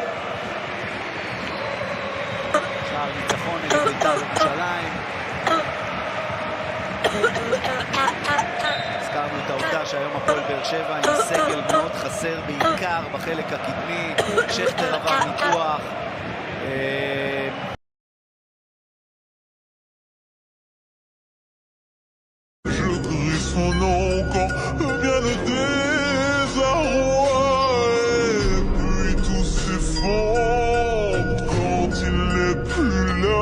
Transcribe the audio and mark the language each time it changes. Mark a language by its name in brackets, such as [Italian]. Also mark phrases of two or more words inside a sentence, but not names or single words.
[Hebrew] שער ניצחון נגד בית"ר ירושלים. הזכרנו את העובדה שהיום הפועל באר שבע עם סגל מאוד חסר, בעיקר בחלק הקדמי. שכטר עבר ניתוח. [French] Son nom quand vient le désarroi et puis tout s'effondre quand il n'est plus là.